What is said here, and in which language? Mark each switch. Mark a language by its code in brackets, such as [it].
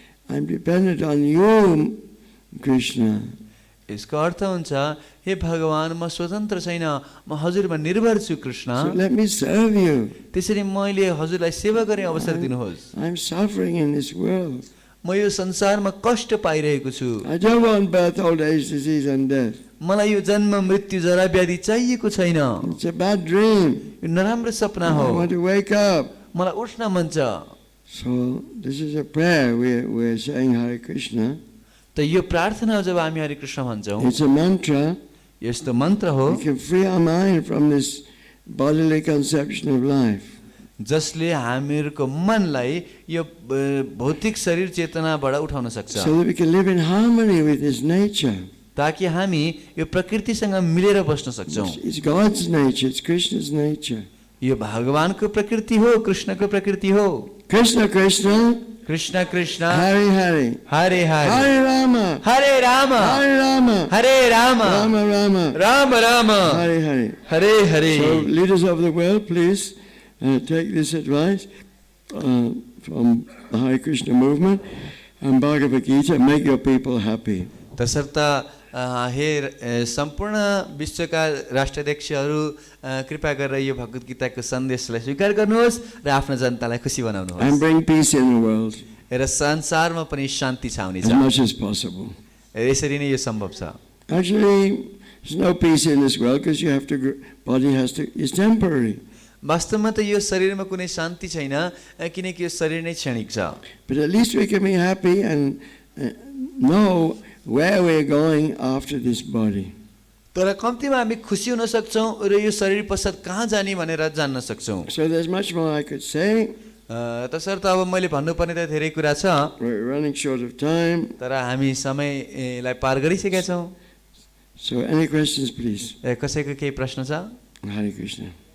[en] I'm dependent on you, Krishna. [ne] यसको अर्थ हुन्छ हे भगवान म स्वतन्त्र छैन, म हजुरमा निर्भर छु Krishna. [en] So let me serve you. [ne] त्यसरी मैले हजुरलाई सेवा गर्ने अवसर दिनुहोस्। [en] I'm suffering in this world. [ne] म यो संसारमा कष्ट पाइरहेको छु। [en] I don't want birth, old age, disease and death. [ne] मलाई यो जन्म मृत्यु जरा व्याधि चाहिएको छैन। [en] It's a bad dream. [ne] यो नराम्रो सपना हो। [en] I want to wake up. [ne] मलाई उठ्न मन छ। [en] So this is a prayer. We're saying Hare Krishna. [ne] त यो प्रार्थना हो जब हामी हरे कृष्ण भन्छौँ। [en] It's a mantra. [ne] यस्तो मन्त्र हो [en] We can free our mind from this bodily conception of life. [ne] जसले हामीहरूको मनलाई यो भौतिक शरीर चेतनाबाट उठाउन सक्छ, [en] So that we can live in harmony with His nature. [ne] ताकि हामी यो प्रकृतिसँग मिलेर बस्न सक्छौँ। [en] It's God's nature. It's Krishna's nature. [ne] यो भगवानको प्रकृति हो, कृष्णको प्रकृति हो। [sa] Krishna, Krishna. Krishna Krishna Hare Hare. Hare Hare Hare Rama. हरे राम Hare Rama. हरे Ram Rama Rama. Ram Ram Hare Hare. Hare Hare. [en] So leaders of the world, please take this advice from the Hare Krishna movement and Bhagavad Gita. Make your people happy. [ne] तसर्थ हे सम्पूर्ण विश्वका राष्ट्राध्यक्षहरू कृपा गरेर यो भगवत गीताको सन्देशलाई स्वीकार गर्नुहोस् र आफ्नो जनतालाई खुसी बनाउनुहोस्। [en] And bring peace in the world [ne] र संसारमा पनि शान्ति छाउने छ। [en] as much as possible. [ne] यसरी नै यो सम्भव छ। [en] Actually, there's no peace in this world because you have to. Body is temporary. [ne] वास्तवमा त यो शरीरमा कुनै शान्ति छैन किनकि यो शरीर नै क्षणिक छ। [en] But at least we can be happy and know where we're going after this body. [ne] तर कम्तीमा हामी खुसी हुन सक्छौँ र यो शरीर पश्चात कहाँ जाने भनेर जान्न सक्छौँ। [en] So there's much more I could say. [ne] तसर्थ अब मैले भन्नुपर्ने त धेरै कुरा छ, [en] We're running short of time. [ne] तर हामी समयलाई पार गरिसकेका छौँ। [en] So any questions, please? [ne] कसैको केही प्रश्न छ? [sa] Hare Krishna.